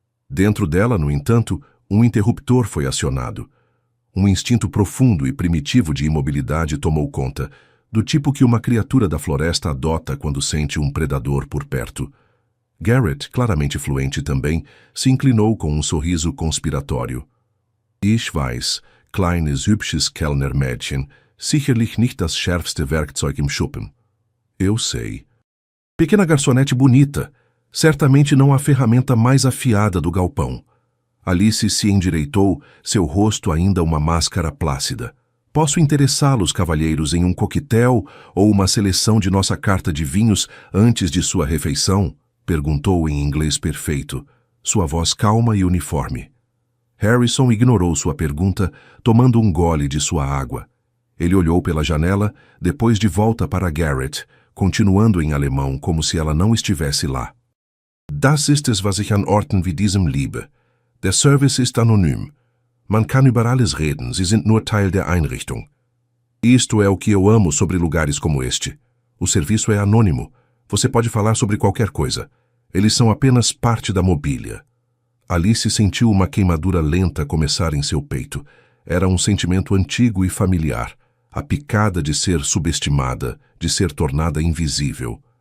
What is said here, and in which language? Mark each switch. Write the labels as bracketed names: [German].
[Portuguese] Dentro dela, no entanto, um interruptor foi acionado. Um instinto profundo e primitivo de imobilidade tomou conta, do tipo que uma criatura da floresta adota quando sente um predador por perto. Garrett, claramente fluente também, se inclinou com um sorriso conspiratório. [German] Ich weiß, kleines hübsches Kellnermädchen, sicherlich nicht das schärfste Werkzeug im Schuppen. [Portuguese] Eu sei. Pequena garçonete bonita, certamente não a ferramenta mais afiada do galpão. Alice se endireitou, seu rosto ainda uma máscara plácida. Posso interessá-los, cavalheiros, em um coquetel ou uma seleção de nossa carta de vinhos antes de sua refeição? Perguntou em inglês perfeito, sua voz calma e uniforme. Harrison ignorou sua pergunta, tomando um gole de sua água. Ele olhou pela janela, depois de volta para Garrett, continuando em alemão como se ela não estivesse lá. [German] Das ist es, was ich an Orten wie diesem liebe. Der Service ist anonym. Man kann über alles reden, Sie sind nur Teil der Einrichtung. [Portuguese] Isto é o que eu amo sobre lugares como este. O serviço é anônimo. Você pode falar sobre qualquer coisa. Eles são apenas parte da mobília. Alice sentiu uma queimadura lenta começar em seu peito. Era um sentimento antigo e familiar. A picada de ser subestimada, de ser tornada invisível.